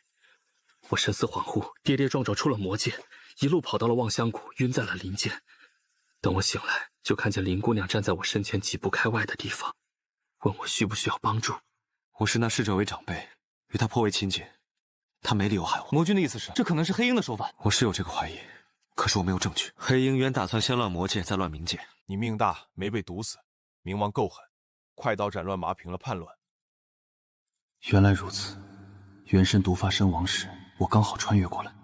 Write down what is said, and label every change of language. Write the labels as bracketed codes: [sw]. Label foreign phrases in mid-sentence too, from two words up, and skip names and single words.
[zh] 我神思恍惚，跌跌撞撞出了魔界，一路跑到了望鄉谷，暈在了林間。等我醒來，就看見林姑娘站在我身前幾步開外的地方，問我需不需要幫助。我视那逝者為長輩，與他頗為親近，他沒理由害我。魔君的意思是，這可能是黑鷹的手法。我是有這個懷疑，可是我沒有證據。黑鷹原打算先亂魔界，再亂冥界。你命大，沒被毒死，冥王夠狠，快刀斬亂麻平了叛亂。原來如此，元神毒發身亡時，我剛好穿越過來。